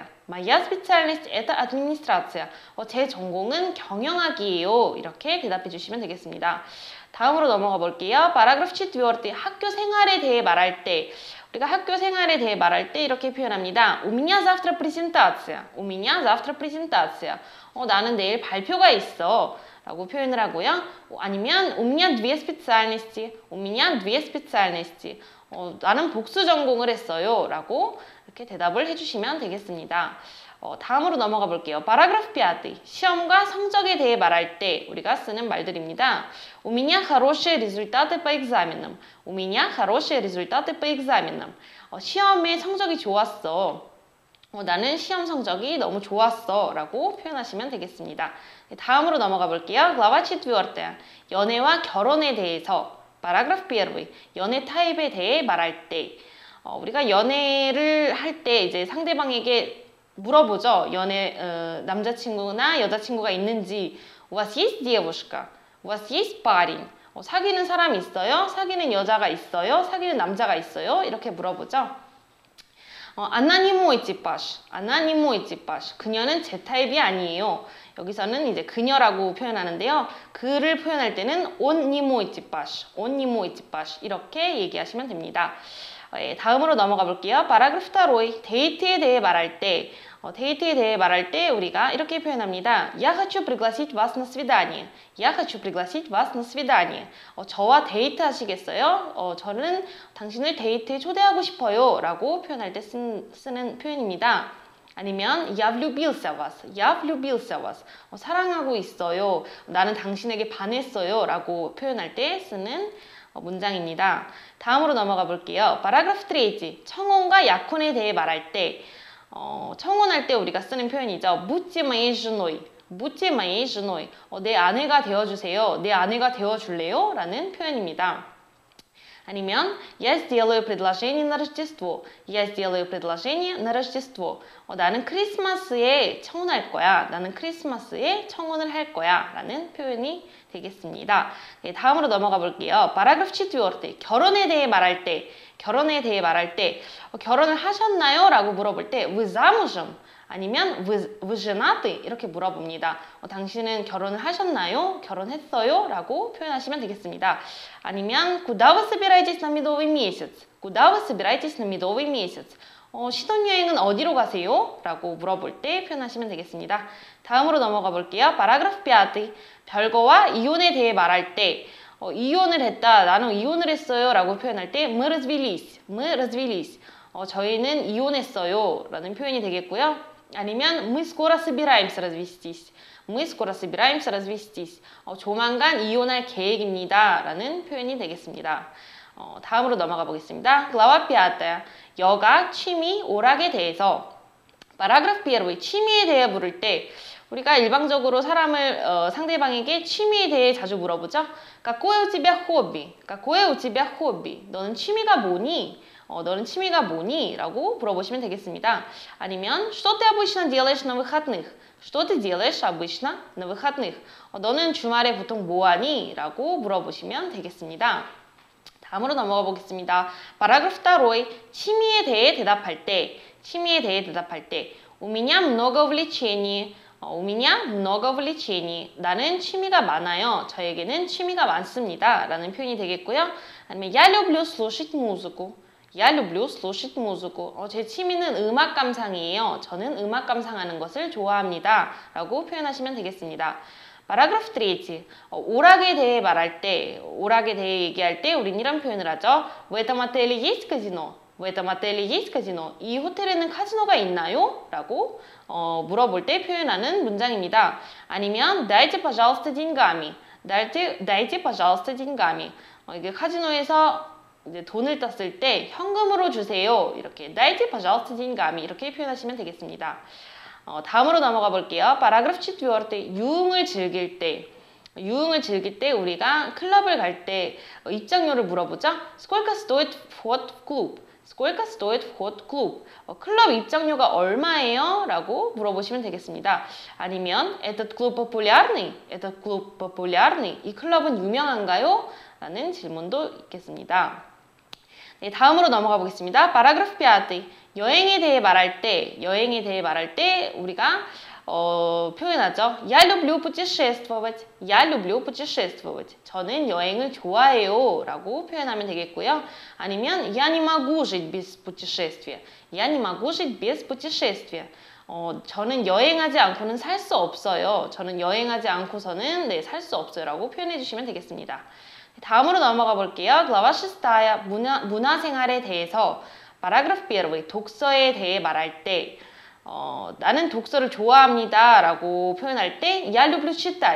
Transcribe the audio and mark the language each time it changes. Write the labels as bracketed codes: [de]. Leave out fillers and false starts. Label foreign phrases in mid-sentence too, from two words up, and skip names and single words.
[ru] Моя специальность это администрация. [ko] 제 전공은 경영학이에요. 이렇게 대답해 주시면 되겠습니다. 다음으로 넘어가 볼게요. 파라그래프 4, 학교 생활에 대해 말할 때, 우리가 학교 생활에 대해 말할 때 이렇게 표현합니다. [ru] У меня завтра презентация. У меня завтра презентация. [ko] 나는 내일 발표가 있어. 라고 표현을 하고요. [ru] 아니면 у меня две специальности. У меня две специальности. [ko] 나는 복수 전공을 했어요. 라고 이렇게 대답을 해주시면 되겠습니다. 다음으로 넘어가 볼게요. 파라그래프 5, 시험과 성적에 대해 말할 때 우리가 쓰는 말들입니다. [ru] У меня хорошие результаты по экзаменам. У меня хорошие результаты по экзаменам. [ko] 시험에 성적이 좋았어. 나는 시험 성적이 너무 좋았어 라고 표현하시면 되겠습니다. 다음으로 넘어가 볼게요. Глава 4, 연애와 결혼에 대해서 파라그래프 1, 연애 타입에 대해 말할 때 우리가 연애를 할 때 이제 상대방에게 물어보죠. 남자친구나 여자친구가 있는지 [ru] У вас есть девушка? У вас есть парень? [ko] 사귀는 사람이 있어요? 사귀는 여자가 있어요? 사귀는 남자가 있어요? 이렇게 물어보죠. [ru] Она не mой типаж. Она не mой типаж. [ko] 그녀는 제 타입이 아니에요. 여기서는 이제 그녀라고 표현하는데요. 그를 표현할 때는 [ru] Он не mой типаж. Он не mой типаж. [ko] 이렇게 얘기하시면 됩니다. 다음으로 넘어가 볼게요. 파라그래프 2, 데이트에 대해 말할 때 우리가 이렇게 표현합니다. [ru] Я хочу пригласить вас на свидание. Я хочу пригласить вас на свидание. [ko] 저와 데이트 하시겠어요? 저는 당신을 데이트에 초대하고 싶어요. 라고 표현할 때 쓰는 표현입니다. [ru] 아니면 Я влюбился в вас. Я влюбился в вас. [ko] 사랑하고 있어요. 나는 당신에게 반했어요. 라고 표현할 때 쓰는 문장입니다. 다음으로 넘어가 볼게요. 파라그래프 3, 청혼과 약혼에 대해 말할 때 청혼할 때 우리가 쓰는 표현이죠. [ru] Будьте моей женой. Будьте моей женой. [ko] 내 아내가 되어주세요. 내 아내가 되어줄래요? 라는 표현입니다. [ru] 아니면 Я сделаю предложение на Рождество. Я сделаю предложение на Рождество. [ko] 나는 크리스마스에 청혼할 거야. 나는 크리스마스에 청혼을 할 거야. 라는 표현이 되겠습니다. 네, 다음으로 넘어가 볼게요. 파라그래프 4, 결혼에 대해 말할 때 결혼을 하셨나요? 라고 물어볼 때 [ru] Вы замужем? [ko] 아니면 [ru] вы женаты? [ko] 이렇게 물어봅니다. 당신은 결혼을 하셨나요? 결혼했어요? 라고 표현하시면 되겠습니다. [ru] 아니면 Куда вы собираетесь на медовый месяц? Куда вы собираетесь на медовый месяц? [ko] 신혼여행은 어디로 가세요? 라고 물어볼 때 표현하시면 되겠습니다. 다음으로 넘어가 볼게요. 파라그래프 5, 별거와 이혼에 대해 말할 때 이혼을 했다, 나는 이혼을 했어요 라고 표현할 때 [ru] мы развелись, мы развелись. [ko] 저희는 이혼했어요 라는 표현이 되겠고요. [ru] 아니면 мы скоро собираемся развестись. Мы скоро собираемся развестись. [ko] 조만간 이혼할 계획입니다. 라는 표현이 되겠습니다. 다음으로 넘어가 보겠습니다. Глава 5, 여가, 취미, 오락에 대해서 파라그래프 1, 취미에 대해 물을 때 우리가 일방적으로 상대방에게 취미에 대해 자주 물어보죠. [ru] Какое у тебя хобби? Какое у тебя хобби? [ko] 너는 취미가 뭐니? 너는 취미가 뭐니? 라고 물어보시면 되겠습니다. [ru] 아니면 Что ты обычно делаешь на выходных? Что ты делаешь обычно на выходных? [ko] 너는 주말에 보통 뭐하니? 라고 물어보시면 되겠습니다. 다음으로 넘어가 보겠습니다. 파라그래프 2, 취미에 대해 대답할 때 [ru] У меня много увлечений. У меня много увлечений. [ko] 나는 취미가 많아요. 저에게는 취미가 많습니다. 라는 표현이 되겠고요. 아니면 [ru] Я люблю слушать музыку. Я люблю слушать музыку. [ko] 제 취미는 음악 감상이에요. 저는 음악 감상하는 것을 좋아합니다. 라고 표현하시면 되겠습니다. 파라그래프 3. 오락에 대해 말할 때, 오락에 대해 얘기할 때 우린 이런 표현을 하죠. [ru] В этом отеле есть казино? В этом отеле есть казино? [ko] 이 호텔에는 카지노가 있나요? 라고 물어볼 때 표현하는 문장입니다. [ru] 아니면 Дайте, пожалуйста, деньгами. Дайте, пожалуйста, деньгами. [ko] 이게 카지노에서 이제 돈을 떴을 때 현금으로 주세요. [ru] 이렇게 Дайте, пожалуйста, деньгами. [ko] 이렇게 표현하시면 되겠습니다. 다음으로 넘어가 볼게요. 파라그래프 4. 유흥을 즐길 때 우리가 클럽을 갈 때 입장료를 물어보죠. [ru] Сколько стоит вход в клуб? Сколько стоит вход в клуб? [ko] 클럽 입장료가 얼마예요? 라고 물어보시면 되겠습니다. [ru] 아니면 Этот клуб популярный? Этот клуб популярный? [ko] 이 클럽은 유명한가요? 라는 질문도 있겠습니다. 네, 다음으로 넘어가 보겠습니다. 파라그래프 5. 여행에 대해 말할 때 우리가 표현하죠. [ru] Я люблю путешествовать. Я люблю путешествовать. [ko] 저는 여행을 좋아해요. 라고 표현하면 되겠고요. [ru] 아니면 Я не могу жить без путешествия. Я не могу жить без путешествия. [ko] 저는 여행하지 않고는 살 수 없어요. 저는 여행하지 않고서는 살 수 없어요. 라고 표현해 주시면 되겠습니다. 다음으로 넘어가 볼게요. 글라바 6. 문화생활에 대해서 파라그래프 1. 독서에 대해 말할 때 나는 독서를 좋아합니다 라고 표현할 때 [ru] Я люблю читать.